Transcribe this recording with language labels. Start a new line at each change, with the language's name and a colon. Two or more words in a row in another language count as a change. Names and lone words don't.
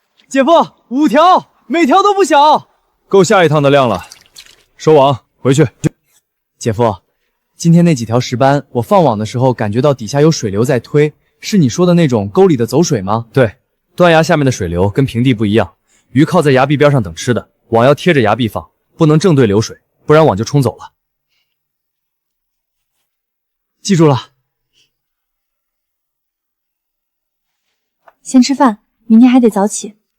Chinese: 姐夫，5條，每條都不小，夠下一趟的量了。收網，回去。姐夫，今天那幾條石斑，我放網的時候感覺到底下有水流在推，是你說的那種溝裡的走水嗎？对，斷崖下面的水流跟平地不一樣，魚靠在崖壁邊上等吃的，網要貼着崖壁放，不能正對流水，不然網就沖走了。記住了。先吃飯，明天還得早起。